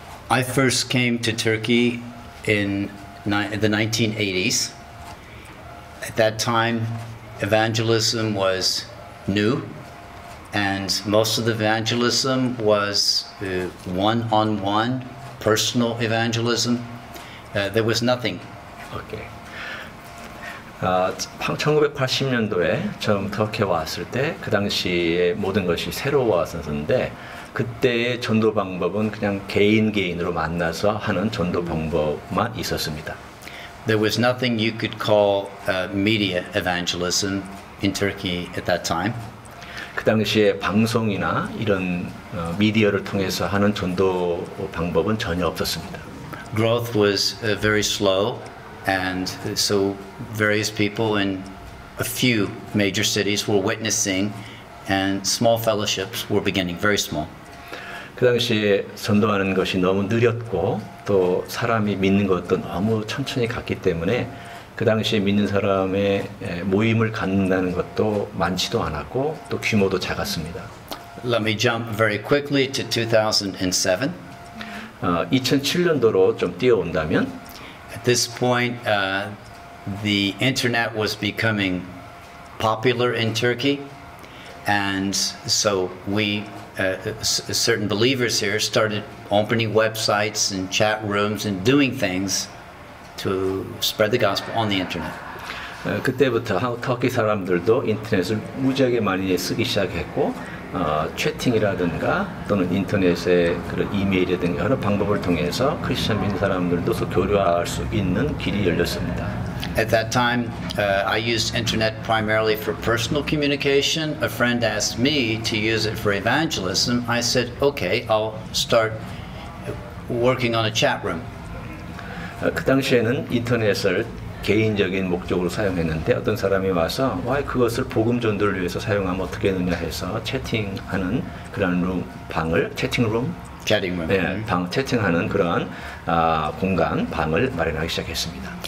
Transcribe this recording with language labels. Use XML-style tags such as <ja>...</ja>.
<en>I first came to Turkey in the 1980s. At that time, evangelism was new, and most of the evangelism was one-on-one, personal evangelism. There was nothing. Okay.</en> <ko>1980년도에 처음 터키에 왔을 때 그 당시에 모든 것이 새로웠었는데 그때의 전도 방법은 그냥 개인으로 만나서 하는 전도 방법만 있었습니다.</ko> <en>There was nothing you could call media evangelism in Turkey at that time.</en> <ko>그 당시에 방송이나 이런 미디어를 통해서 하는 전도 방법은 전혀 없었습니다.</ko> <en>Growth was very slow, and so various people in a few major cities were witnessing, and small fellowships were beginning, very small.</en> <ko>그 당시에 전도하는 것이 너무 느렸고 또 사람이 믿는 것도 너무 천천히 갔기 때문에 그 당시에 믿는 사람의 모임을 갖는다는 것도 많지도 않았고 또 규모도 작았습니다.</ko> <en>Let me jump very quickly to 2007.</en> <ko>2007년도로 좀 뛰어온다면</ko> <en>At this point, the internet was becoming popular in Turkey, and so we certain believers here started opening websites and chat rooms and doing things to spread the gospel on the internet.</en> <ko>그때부터 터키 사람들도 인터넷을 무지하게 많이 쓰기 시작했고 채팅이라든가 또는 인터넷의 그런 이메일이라든가 여러 방법을 통해서 크리스천 믿는 사람들도 교류할 수 있는 길이 열렸습니다.</ko> <en>At that time, I used internet primarily for personal communication. A friend asked me to use it for evangelism. I said, okay, I'll start working on a chat room.</en> <ko>그 당시에는 인터넷을 개인적인 목적으로 사용했는데 어떤 사람이 와서 그것을 복음 전도를 위해서 사용하면 어떻게 되느냐 해서 채팅하는 그런 방을 채팅룸 채팅하는 그런 공간 방을 마련하기 시작했습니다.</ko>